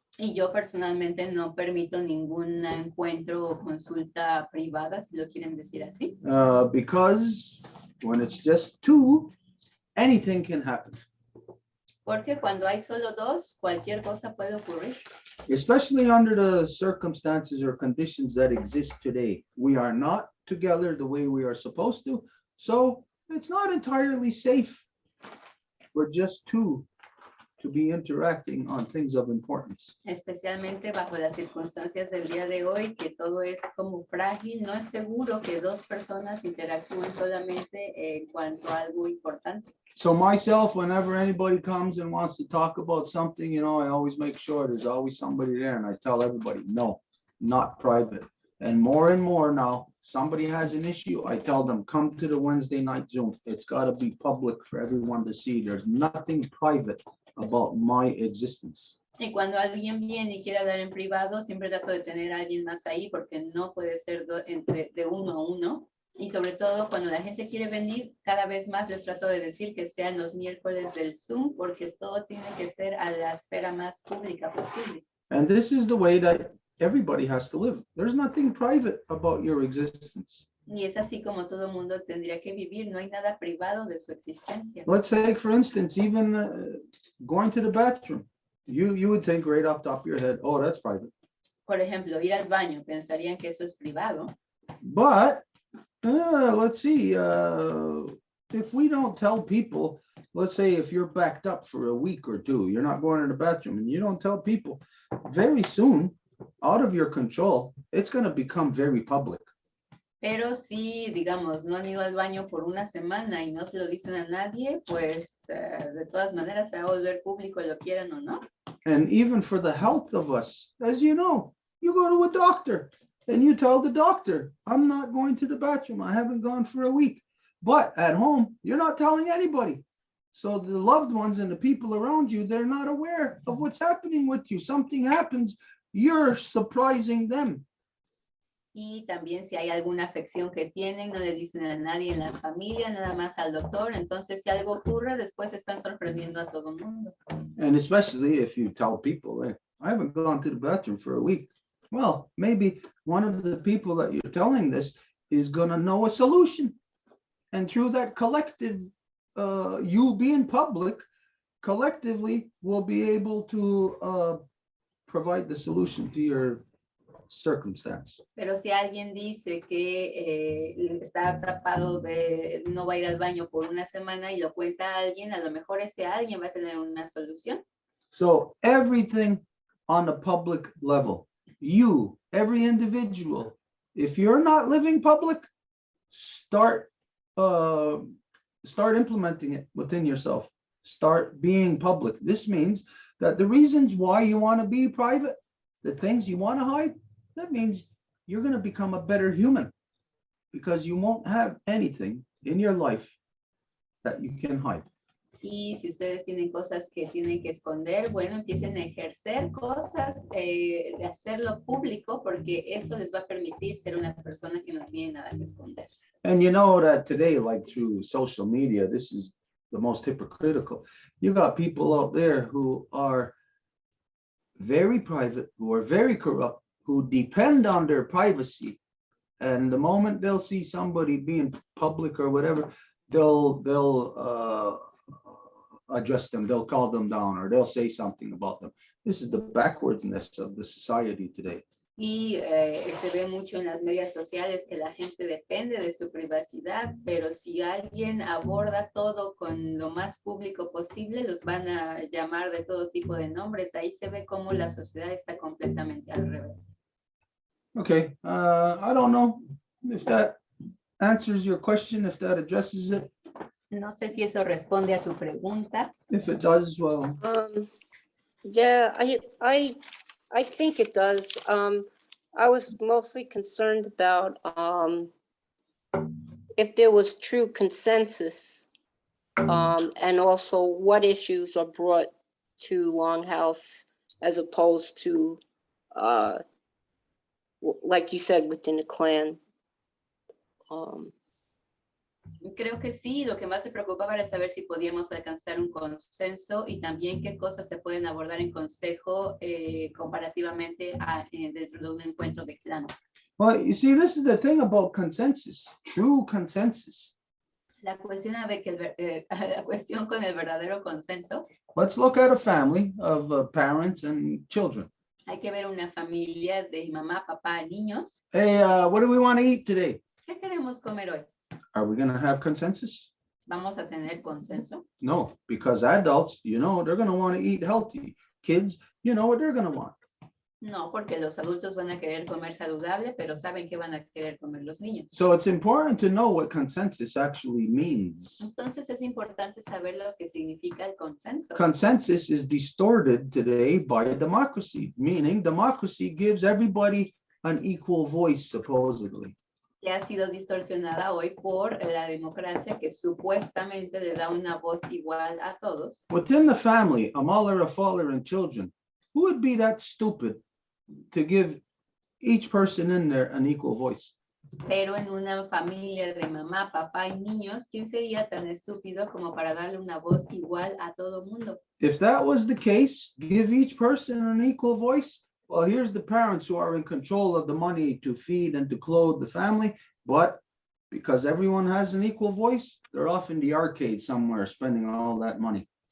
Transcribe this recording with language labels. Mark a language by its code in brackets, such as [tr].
[es] Y yo personalmente no permito ningún encuentro o consulta privada, si lo quieren decir así. [en] Because when it's just two, anything can happen, [es] Porque cuando hay solo dos, cualquier cosa puede ocurrir. [en] especially under the circumstances or conditions that exist today. We are not together the way we are supposed to, so it's not entirely safe for just two to be interacting on things of importance. [es] Especialmente bajo las circunstancias del día de hoy, que todo es como frágil. No es seguro que dos personas interactúen solamente en cuanto a algo importante. [en] So myself, whenever anybody comes and wants to talk about something, you know, I always make sure there's always somebody there, and I tell everybody, no, not private. And more now, somebody has an issue, I tell them, come to the Wednesday night Zoom. It's gotta be public for everyone to see. There's nothing private about my existence. [es] Y cuando alguien viene y quiere hablar en privado, siempre trato de tener a alguien más ahí, porque no puede ser entre de uno a uno. Y sobre todo cuando la gente quiere venir, cada vez más les trato de decir que sean los miércoles del Zoom, porque todo tiene que ser a la esfera más pública posible. [en] And this is the way that everybody has to live. There's nothing private about your existence. [es] Y es así como todo mundo tendría que vivir. No hay nada privado de su existencia. [en] Let's take, for instance, even going to the bathroom. You would think right off the top of your head, oh, that's private. [es] Por ejemplo, ir al baño, pensarían que eso es privado. [en] But let's see, if we don't tell people, let's say if you're backed up for a week or two, you're not going to the bathroom, and you don't tell people, very soon, out of your control, it's going to become very public. [es] Pero si, digamos, no han ido al baño por una semana y no se lo dicen a nadie, pues de todas maneras se va a volver público, lo quieran o no. [en] And even for the health of us, as you know, you go to a doctor and you tell the doctor, I'm not going to the bathroom. I haven't gone for a week. But at home, you're not telling anybody. So the loved ones and the people around you, they're not aware of what's happening with you. Something happens, you're surprising them. [es] Y también si hay alguna afección que tienen, no le dicen a nadie en la familia, nada más al doctor. Entonces, si algo ocurre, después están sorprendiendo a todo el mundo. [en] And especially if you tell people, hey, I haven't gone to the bathroom for a week. Well, maybe one of the people that you're telling this is going to know a solution. And through that collective, you being public, collectively will be able to provide the solution to your circumstance. [es] Pero si alguien dice que está tapado de no va a ir al baño por una semana y lo cuenta a alguien, a lo mejor ese alguien va a tener una solución. [en] So everything on a public level, you, every individual, if you're not living public, start implementing it within yourself. Start being public. This means that the reasons why you want to be private, the things you want to hide, that means you're going to become a better human because you won't have anything in your life that you can hide. [es] Y si ustedes tienen cosas que tienen que esconder, bueno, empiecen a ejercer cosas, de hacerlo público, porque eso les va a permitir ser una persona que no tiene nada que esconder. [en] And you know that today, like through social media, this is the most hypocritical. You got people out there who are very private, who are very corrupt, who depend on their privacy. And the moment they'll see somebody being public or whatever, they'll address them, they'll call them down, or they'll say something about them. This is the backwardsness of the society today. [es] Y se ve mucho en las medias sociales que la gente depende de su privacidad, pero si alguien aborda todo con lo más público posible, los van a llamar de todo tipo de nombres. Ahí se ve cómo la sociedad está completamente al revés. [en] Okay, I don't know if that answers your question, if that addresses it. [es] No sé si eso responde a tu pregunta. [en] If it does, well, Yeah, I think it does. I was mostly concerned about if there was true consensus, and also what issues are brought to Longhouse as opposed to, like you said, within the clan. [es] Creo que sí, lo que más se preocupaba era saber si podíamos alcanzar un consenso y también qué cosas se pueden abordar en consejo comparativamente dentro de un encuentro de clan. [en] Well, you see, this is the thing about consensus, true consensus. [es] La cuestión, la cuestión con el verdadero consenso, [en] Let's look at a family of parents and children. [es] hay que ver una familia de mamá, papá, niños. [en] Hey, what do we want to eat today? [es] ¿Qué queremos comer hoy? [en] Are we going to have consensus? [es] ¿Vamos a tener consenso? [en] No, because adults, you know, they're going to want to eat healthy. Kids, you know what they're going to want. [es] No, porque los adultos van a querer comer saludable, pero saben que van a querer comer los niños. [en] So it's important to know what consensus actually means. [es] Entonces es importante saber lo que significa el consenso. [en] Consensus is distorted today by democracy, meaning democracy gives everybody an equal voice, supposedly. [es] Que ha sido distorsionada hoy por la democracia que supuestamente le da una voz igual a todos. [en] Within the family, a mother, a father, and children, who would be that stupid to give each person in there an equal voice? [es] Pero en una familia de mamá, papá y niños, ¿quién sería tan estúpido como para darle una voz igual a todo mundo? [en] If that was the case, give each person an equal voice. Well, here's the parents who are in control of the money to feed and to clothe the family, but because everyone has an equal voice, they're off in the arcade somewhere spending all that money.